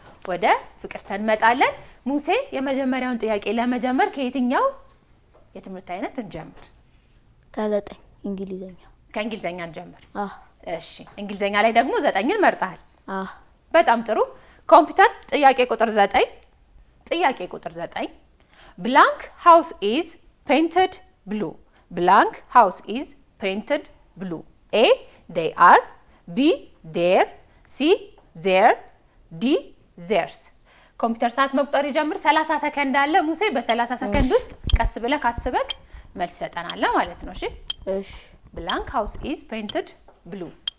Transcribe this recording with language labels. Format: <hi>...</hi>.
<am>ወደ ፍቅርተ እንመጣለን። ሙሴ የመጀመሪያውን ጥያቄ ለመጀመር ከየትኛው የትምህርት አይነት እንጀምር? ከ9 እንግሊዘኛ። ከእንግሊዘኛ እንጀምር። እሺ እንግሊዘኛ ላይ ደግሞ 9ን መርጠሃል። በጣም ጥሩ። ኮምፒውተር ጥያቄ ቁጥር 9 ጥያቄ ቁጥር 9</am> <en>blank house is painted blue. Blank house is painted blue. A they are, B there, C there, D theirs.</en> <am>ኮምፒውተር ሰዓት መቁጠር ይጀምር። 30 ሰከንድ አለ ሙሴ። በ30 ሰከንድ ውስጥ ቀስ ብለህ ካስበክ መልስ ሰጠናል ማለት ነው። እሺ እሺ</am> <en>blank house is painted blue.</en>